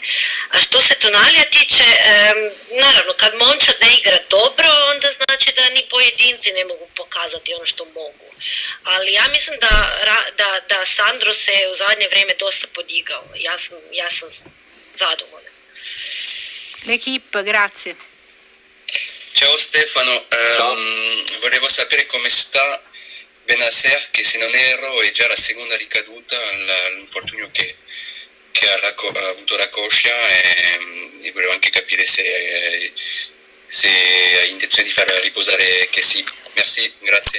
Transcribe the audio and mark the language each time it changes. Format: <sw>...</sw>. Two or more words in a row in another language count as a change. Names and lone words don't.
<hr>A što se Tonalija tiče, naravno kad momčad ne igra dobro, onda znači da ni pojedinci ne mogu pokazati ono što mogu. Ali ja mislim da Sandro se u zadnje vrijeme dosta podigao. Ja sam zadovoljna.</hr> <it>L'Equipe, grazie. Ciao Stefano, volevo sapere come sta Benacer, che se non erro è già la seconda ricaduta all'infortunio che ha avuto la coscia, e volevo anche capire se ha intenzione di far riposare che si Merci, grazie.</it>